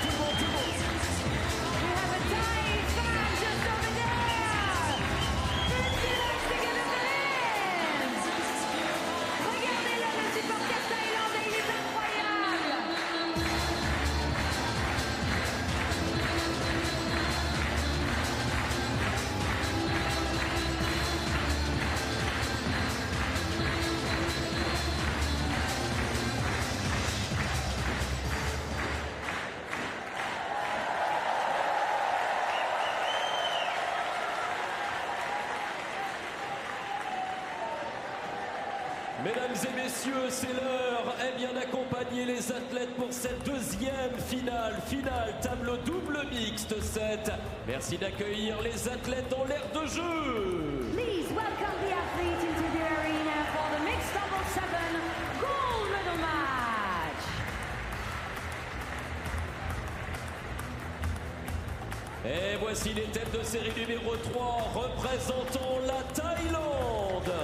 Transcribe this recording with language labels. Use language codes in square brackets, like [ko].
[en] We have a dying fan just over there. Petit laisse together the hands. [fr] Regardez-le, le supporter thaïlandais, il est incroyable. Mesdames et messieurs, c'est l'heure d'accompagner les athlètes pour cette deuxième finale tableau double mixte 7. Merci d'accueillir les athlètes en l'aire de jeu. [en] Please welcome the athletes into the arena for the mixed double 7 gold medal match. [fr] Et voici les têtes de série numéro 3 représentant la Thaïlande.